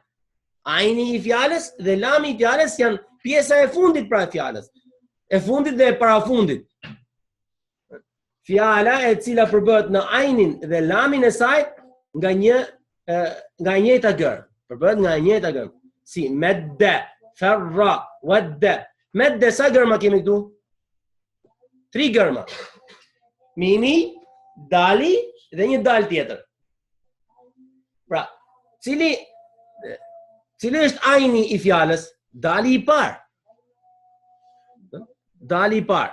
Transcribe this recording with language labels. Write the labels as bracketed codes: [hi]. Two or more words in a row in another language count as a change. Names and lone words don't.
[sq] Ajni i fjalës dhe lami i fjalës janë pjesa e fundit pra e fjalës. E fundit dhe e parafundit. fjala e cila përbëhet në ajnin dhe lamin e saj nga njëjta gërm. Përbëhet nga njëjta gërm. [ar] Si مدّ، فرّ، ودّ. [sq] Madda sa gërma kemi këtu? 3 gërma. Mimi, dali dhe një dal tjetër. Pra, cili është ajni i fjalës? Dali i parë. Dali i parë.